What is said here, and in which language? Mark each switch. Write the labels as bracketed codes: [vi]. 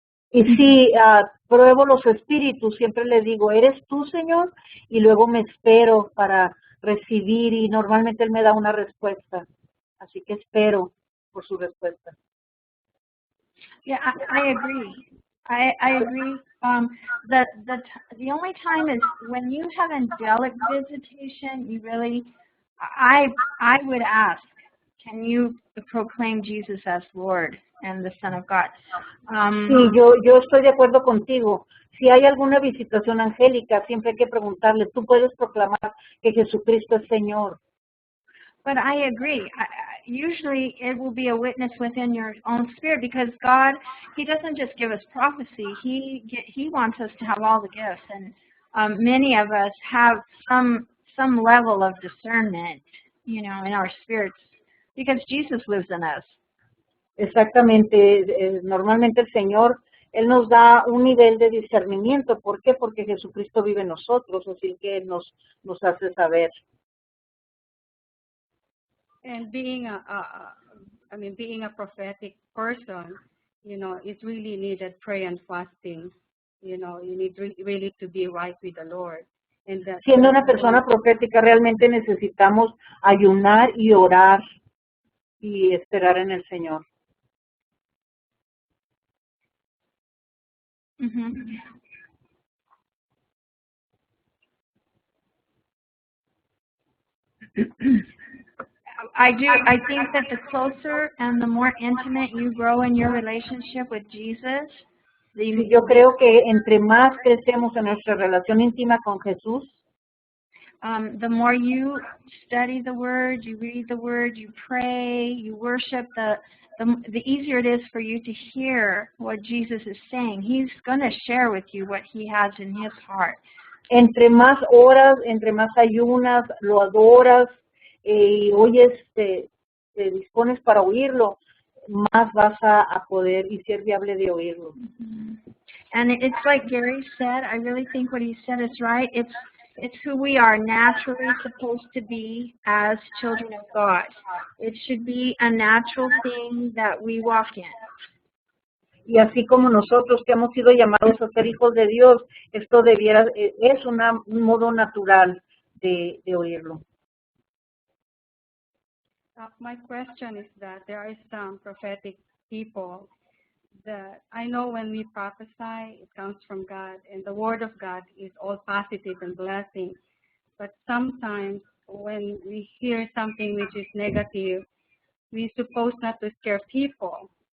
[es] Y si pruebo los espíritus, siempre le digo, ¿eres tú, Señor? Y luego me espero para recibir y normalmente Él me da una respuesta. Así que espero por su respuesta. [en] Yeah, I agree. I agree. The only time is when you have angelic visitation. You really, I would ask, can you proclaim Jesus as Lord and the Son of God? [es] Sí, yo estoy de acuerdo contigo. Si hay alguna visitación angélica, siempre hay que preguntarle, ¿tú puedes proclamar que Jesucristo es Señor? [en] But I agree. Usually it will be a witness within your own spirit, because God, He doesn't just give us prophecy. He wants us to have all the gifts, and many of us have some level of discernment, in our spirits, because Jesus lives in us. [es] Exactamente. Normalmente el Señor, Él nos da un nivel de discernimiento. ¿Por qué? Porque Jesucristo vive en nosotros, así que Él nos hace saber. [en] And being a prophetic person, it's really needed prayer and fasting. You need really to be right with the Lord. And that, [es] Siendo una persona profética, realmente necesitamos ayunar y orar y esperar en el Señor. Mm-hmm. [en] I think that the closer and the more intimate you grow in your relationship with Jesus, [es] Yo creo que entre más crecemos en nuestra relación íntima con Jesús, [en] the more you study the Word, you read the Word, you pray, you worship, the easier it is for you to hear what Jesus is saying. He's going to share with you what He has in His heart. [es] Entre más horas, entre más ayunas, lo adoras, y oyes, te dispones para oírlo, más vas a poder y ser viable de oírlo. Mm-hmm. [en] And it's like Gary said, I really think what he said is right. It's who we are naturally supposed to be as children of God. It should be a natural thing that we walk in. [es] Y así como nosotros que hemos sido llamados a ser hijos de Dios, esto es un modo natural de oírlo. [en] My question is that there are some prophetic people that I know when we prophesy, it comes from God, and the Word of God is all positive and blessing. But sometimes when we hear something which is negative, we're supposed not to scare people.